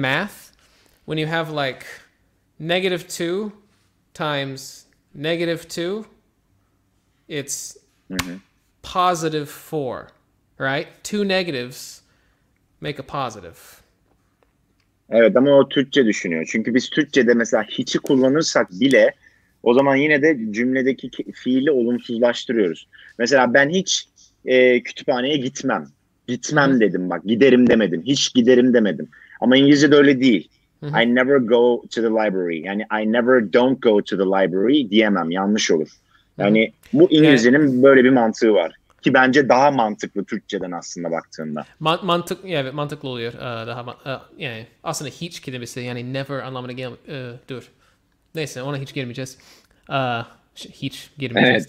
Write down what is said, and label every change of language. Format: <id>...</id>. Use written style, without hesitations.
<en>math, when you have like -2 times -2, it's +4, right? Two negatives make a positive.</en> <tr>Evet, ama o Türkçe düşünüyor. Çünkü biz Türkçe'de mesela hiç'i kullanırsak bile o zaman yine de cümledeki fiili olumsuzlaştırıyoruz. Mesela ben hiç kütüphaneye gitmem. Gitmem dedim bak. Giderim demedim. Hiç giderim demedim. Ama İngilizce'de öyle değil.</tr> <en>I never go to the library. Yani I never don't go to the library</en> <tr>diyemem. Yanlış olur. Yani bu İngilizcenin böyle bir mantığı var. Ki bence daha mantıklı Türkçeden aslında baktığında. Evet, mantıklı oluyor. Yani aslında hiç kelimesi yani never anlamına dur. Neyse, ona hiç girmeyeceğiz. Hiç girmeyeceğiz,</tr>